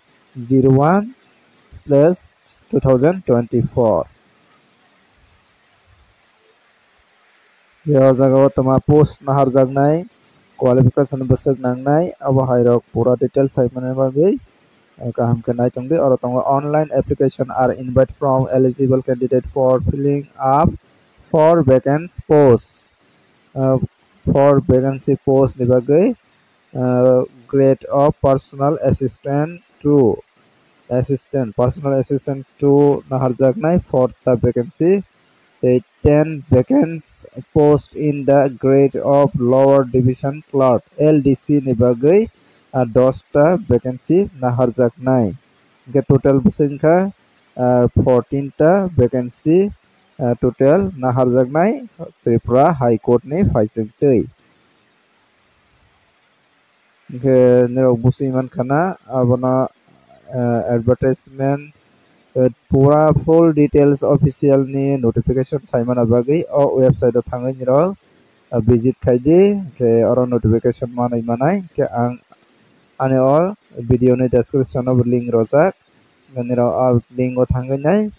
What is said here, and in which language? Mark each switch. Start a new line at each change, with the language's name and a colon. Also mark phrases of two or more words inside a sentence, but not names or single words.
Kok Borok: 01/2024 yo jaga o toma post naharjaknai qualification bwsuk nangnai abo hairok pura details sai mane bagui kaham ke naitongdi oro tongo
English: online application are invited from eligible candidate for filling up for vacancy posts
Kok Borok: ni bagui
English: grade of personal assistant to naharjaknai for the vacancy 10 vacant post in the grade of lower division clerk LDC
Kok Borok: ni bagui 10 ta vacancy naharjaknai ke total bwsungkha 14 ta vacancy total naharjaknai Tripura High Court ni phaichungtui ke nirok busui mankhana abono advertisement pura
English: full details official
Kok Borok: ni notification saimana bagui o website o thangui nirok visit khaidi ke oro notification manai ke ang ani
English: all video
Kok Borok: ni description o link rojak nirok link o thangui nai